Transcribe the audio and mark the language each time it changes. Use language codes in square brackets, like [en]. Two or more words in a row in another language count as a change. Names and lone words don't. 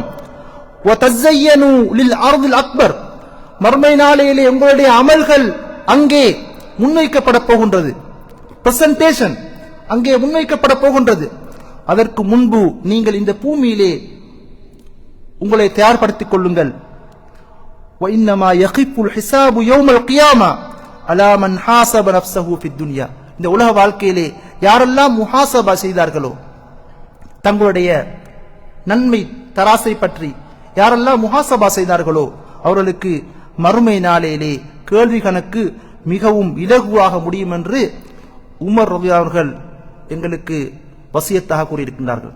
[ar] وتزينوا للعرض الأكبر, [ta] மறுமை நாளையிலே உங்களுடைய அமல்கள் அங்கே முன்வைக்கப்பட போகின்றது. பிரசன்டேஷன் அங்கே முன்வைக்கப்பட போகின்றது. அதற்கு முன்பு நீங்கள் இந்த பூமியிலே உங்களை தயார்படுத்திக் கொள்ளுங்கள். [ar] وَإِنَّمَا يَخِفُّ الْحِسَابُ يَوْمَ الْقِيَامَةِ عَلَى مَنْ حَاسَبَ نَفْسَهُ فِي الدُّنْيَا. [ta] இந்த உலக வாழ்க்கையிலே யாரெல்லாம் முஹாசபா செய்தார்களோ, தங்களுடைய நன்மை தராசை பற்றி யாரெல்லாம் முஹாசபா செய்தார்களோ அவர்களுக்கு மறுமை நாளையிலே கேள்வி கணக்கு மிகவும் இலகுவாக முடியும் என்று உமர் ரலியல்லாஹு அவர்கள் எங்களுக்கு வசியத்தாக கூறியிருக்கின்றார்கள்.